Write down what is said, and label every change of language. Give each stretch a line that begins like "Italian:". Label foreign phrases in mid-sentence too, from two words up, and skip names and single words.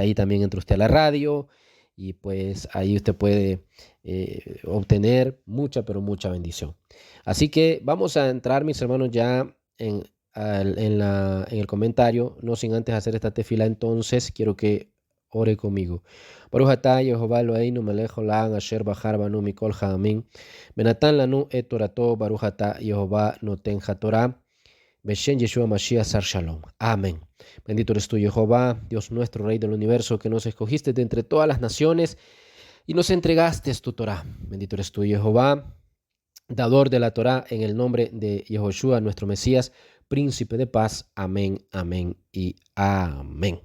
Spanish: Ahí también entra usted a la radio y pues ahí usted puede obtener mucha, pero mucha bendición. Así que vamos a entrar, mis hermanos, ya en el comentario, no sin antes hacer esta tefila. Entonces quiero que ore conmigo.
Hebrew: ברוך אתה יהוה אלוהינו מלך העולם אשר בחר בנו מכל העמים ונתן לנו את תורתו ברוך אתה יהוה נותן התורה בשם ישוע משיח שר שלום.
Spanish: Amén. Bendito eres tú, Jehová, Dios nuestro, Rey del universo, que nos escogiste de entre todas las naciones y nos entregaste tu Torah. Bendito eres tú, Jehová, dador de la Torah, en el nombre de Yehoshua, nuestro Mesías, príncipe de paz. Amén, amén y amén.